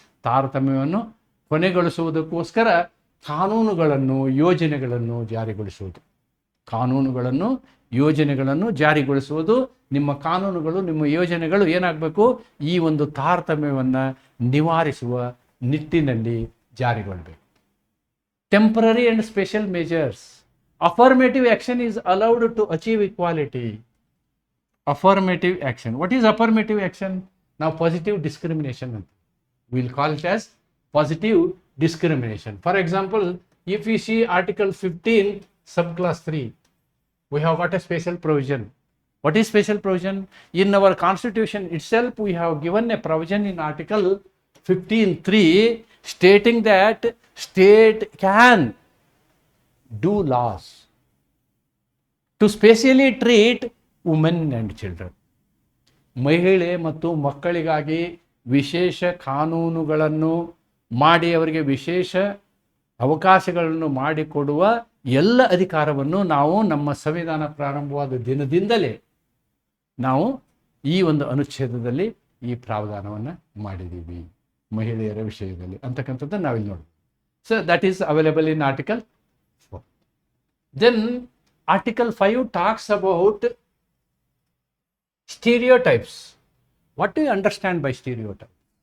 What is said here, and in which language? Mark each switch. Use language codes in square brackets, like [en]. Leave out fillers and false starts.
[kn] ತಾರತಮ್ಯವನ್ನು ಕೊನೆಗೊಳಿಸುವುದಕ್ಕೋಸ್ಕರ ಕಾನೂನುಗಳನ್ನು ಯೋಜನೆಗಳನ್ನು ಜಾರಿಗೊಳಿಸುವುದು. ಕಾನೂನುಗಳನ್ನು ಯೋಜನೆಗಳನ್ನು ಜಾರಿಗೊಳಿಸುವುದು. ನಿಮ್ಮ ಕಾನೂನುಗಳು ನಿಮ್ಮ ಯೋಜನೆಗಳು ಏನಾಗಬೇಕು? ಈ ಒಂದು ತಾರತಮ್ಯವನ್ನು ನಿವಾರಿಸುವ ನಿಟ್ಟಿನಲ್ಲಿ ಜಾರಿಗೊಳ್ಳಬೇಕು. [en] Temporary and special measures. Affirmative action is allowed to achieve equality. Affirmative action. What is affirmative action? Now positive discrimination. We'll call it as positive discrimination. For example, if we see Article 15, subclass 3, we have got a special provision. What is special provision? In our constitution itself, we have given a provision in Article 15(3) stating that state can do laws to specially treat women and children. [kn] ಮಹಿಳೆ ಮತ್ತು ಮಕ್ಕಳಿಗಾಗಿ ವಿಶೇಷ ಕಾನೂನುಗಳನ್ನು ಮಾಡಿ ಅವರಿಗೆ ವಿಶೇಷ ಅವಕಾಶಗಳನ್ನು ಮಾಡಿಕೊಡುವ ಎಲ್ಲ ಅಧಿಕಾರವನ್ನು ನಾವು ನಮ್ಮ ಸಂವಿಧಾನ ಪ್ರಾರಂಭವಾದ ದಿನದಿಂದಲೇ ನಾವು ಈ ಒಂದು ಅನುಚ್ಛೇದದಲ್ಲಿ ಈ ಪ್ರಾವಧಾನವನ್ನು ಮಾಡಿದ್ದೀವಿ ಮಹಿಳೆಯರ ವಿಷಯದಲ್ಲಿ ಅಂತಕ್ಕಂಥದ್ದನ್ನು ನಾವಿಲ್ಲಿ ನೋಡ್ತೀವಿ. [en] So that is available in article 4. Then Article 5 talks about stereotypes. What do you understand by stereotype?